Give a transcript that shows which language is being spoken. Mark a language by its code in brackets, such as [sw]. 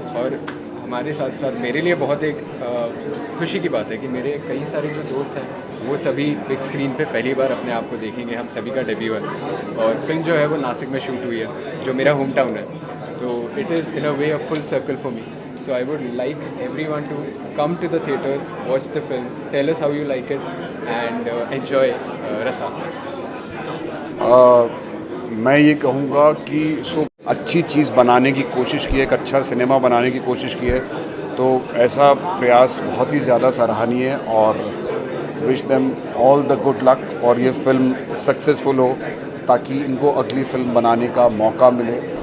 [hi] और हमारे साथ साथ मेरे लिए बहुत एक खुशी की बात है कि मेरे कई सारे जो दोस्त हैं वो सभी बिग स्क्रीन पे पहली बार अपने आप को देखेंगे। हम सभी का डेब्यू है और फिल्म जो है वो नासिक में शूट हुई है, जो मेरा होम टाउन है, तो [en] It is in a way a full circle for me. So I would like everyone to come to the theatres, watch the film, tell us how you like it, and enjoy Rasa. [hi] मैं ये कहूँगा कि अच्छी चीज़ बनाने की कोशिश की है, एक अच्छा सिनेमा बनाने की कोशिश की है, तो ऐसा प्रयास बहुत ही ज़्यादा सराहनीय है और [en] wish them all the good luck [hi] और ये फिल्म सक्सेसफुल हो ताकि इनको अगली फिल्म बनाने का मौका मिले।